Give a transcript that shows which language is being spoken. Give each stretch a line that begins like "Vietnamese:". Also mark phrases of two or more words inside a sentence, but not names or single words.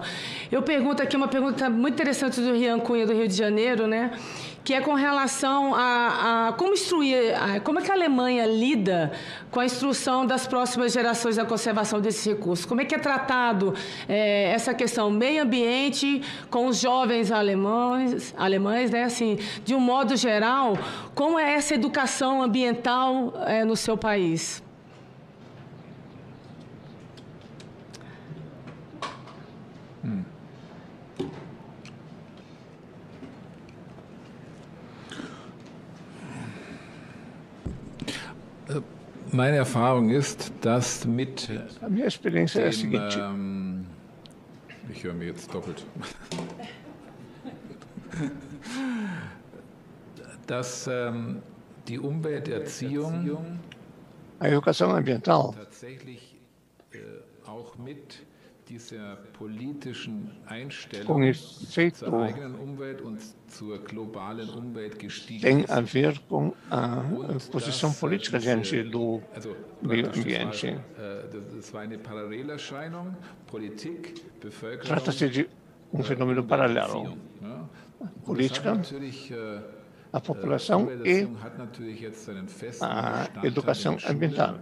Portuguese: Eu pergunto aqui uma pergunta muito interessante do Rian Cunha, do Rio de Janeiro, né, que é com relação a como instruir, como é que a Alemanha lida com a instrução das próximas gerações da conservação desses recursos. Como é que é tratado essa questão meio ambiente com os jovens alemães, né, assim, de um modo geral, como é essa educação ambiental no seu país?
German: Meine Erfahrung ist, dass mit
Portuguese: a minha experiência é a seguinte.
German: Ich höre mir jetzt doppelt. Dass die Umwelterziehung
Portuguese: a educação ambiental
German: tatsächlich auch mit dieser politischen
Portuguese: com
German: Einstellung
Portuguese: efeito
German: zur eigenen Umwelt und zur globalen Umwelt gestiegen
Portuguese: tem
German: ist.
Portuguese: a ver com a posição política diante do meio ambiente.
German: Das war eine Parallelerscheinung, Politik, Bevölkerung.
Portuguese: Trata-se de fenômeno paralelo. Política, a população e a educação ambiental.